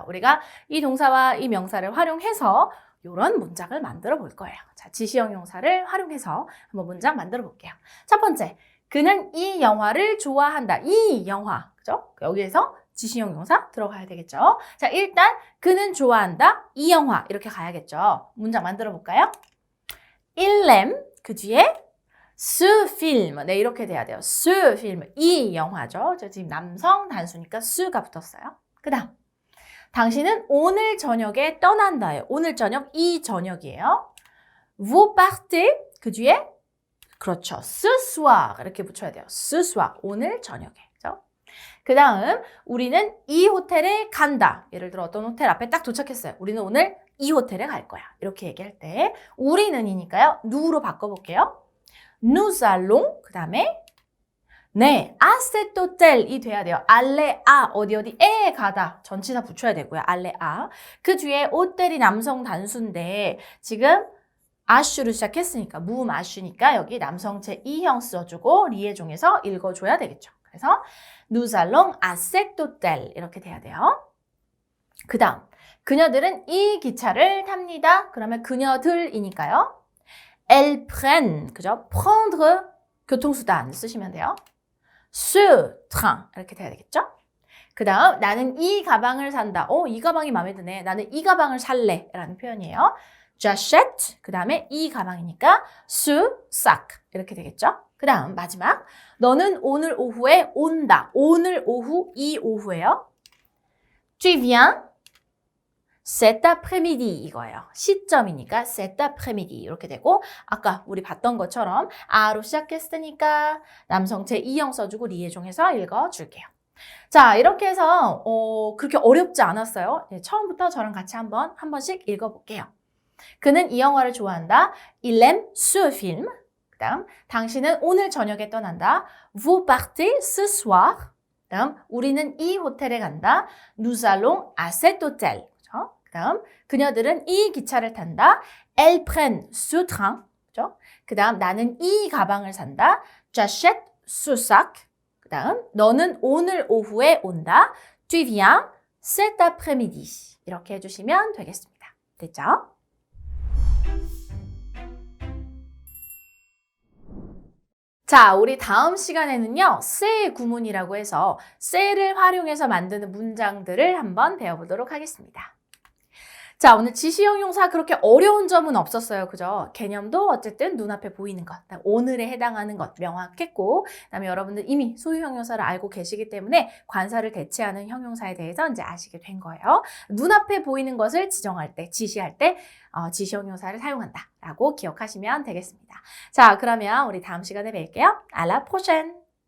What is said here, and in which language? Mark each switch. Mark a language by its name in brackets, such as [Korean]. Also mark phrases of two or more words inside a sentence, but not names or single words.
[Korean] 우리가 이 동사와 이 명사를 활용해서 이런 문장을 만들어 볼 거예요. 자, 지시 형용사를 활용해서 한번 문장 만들어 볼게요. 첫 번째, 그는 이 영화를 좋아한다. 이 영화, 그죠? 여기에서 지시 형용사 들어가야 되겠죠. 자, 일단 그는 좋아한다. 이 영화 이렇게 가야겠죠. 문장 만들어 볼까요? [French] Il aime [Korean] 그 뒤에 [French] ce film [Korean] 네 이렇게 돼야 돼요. [French] ce film [Korean] 이 영화죠. 저 지금 남성 단수니까 ce가 붙었어요. 그다음 당신은 오늘 저녁에 떠난다예요. 오늘 저녁 이 저녁이에요. [French] Vous partez [Korean] 그 뒤에 그렇죠. [French] ce soir [Korean] 이렇게 붙여야 돼요. [French] ce soir [Korean] 오늘 저녁에. 그 다음 우리는 이 호텔에 간다. 예를 들어 어떤 호텔 앞에 딱 도착했어요. 우리는 오늘 이 호텔에 갈 거야. 이렇게 얘기할 때 우리는이니까요. 누구로 바꿔볼게요. [French] Nous allons [Korean] 그 다음에 네, [French] à cet hôtel이 [Korean] 돼야 돼요. [French] aller à [Korean] 어디에 가다. 전치사 붙여야 되고요. [French] aller à [Korean] 그 뒤에 호텔이 남성 단수인데 지금 아슈로 시작했으니까 무음 아슈니까 여기 남성 제2형 써주고 리에종에서 읽어줘야 되겠죠. [French] 그래서 Nous allons à cet hôtel [Korean] 이렇게 돼야 돼요. 그 다음 그녀들은 이 기차를 탑니다. 그러면 그녀들이니까요. [French] Elles prennent [Korean] 그죠? prendre 교통수단 쓰시면 돼요. [French] Ce train [Korean] 이렇게 돼야 되겠죠. 그 다음 나는 이 가방을 산다. 이 가방이 마음에 드네. 나는 이 가방을 살래 라는 표현이에요. J'achète 그 다음에 이 가방이니까 [French] ce sac [Korean] 이렇게 되겠죠. 그 다음 마지막 너는 오늘 오후에 온다. 오늘 오후 이 오후에요. [French] Tu viens cet après-midi 이거예요. [Korean] 시점이니까 [French] cet après-midi [Korean] 이렇게 되고 아까 우리 봤던 것처럼 아로 시작했으니까 남성 제2형 써주고 리에종해서 읽어줄게요. 자 이렇게 해서 그렇게 어렵지 않았어요. 네, 처음부터 저랑 같이 한 번씩 읽어볼게요. 그는 이 영화를 좋아한다. [French] Il aime ce film. [Korean] 그 다음 당신은 오늘 저녁에 떠난다. [French] Vous partez ce soir. [Korean] 그 다음 우리는 이 호텔에 간다. [French] Nous allons à cet hôtel. [Korean] 그죠? 그 다음 그녀들은 이 기차를 탄다. [French] Elles prennent ce train. [Korean] 그죠? 그 다음 나는 이 가방을 산다. [French] J'achète ce sac. [Korean] 그 다음 너는 오늘 오후에 온다. [French] Tu viens cet après-midi. [Korean] 이렇게 해주시면 되겠습니다. 됐죠? 자, 우리 다음 시간에는요, 세 구문이라고 해서 세를 활용해서 만드는 문장들을 한번 배워보도록 하겠습니다. 자, 오늘 지시형용사 그렇게 어려운 점은 없었어요. 그죠? 개념도 어쨌든 눈앞에 보이는 것, 오늘에 해당하는 것 명확했고, 그다음에 여러분들 이미 소유 형용사를 알고 계시기 때문에 관사를 대체하는 형용사에 대해서 이제 아시게 된 거예요. 눈앞에 보이는 것을 지정할 때, 지시할 때 지시형용사를 사용한다라고 기억하시면 되겠습니다. 자, 그러면 우리 다음 시간에 뵐게요. [French] À la prochaine!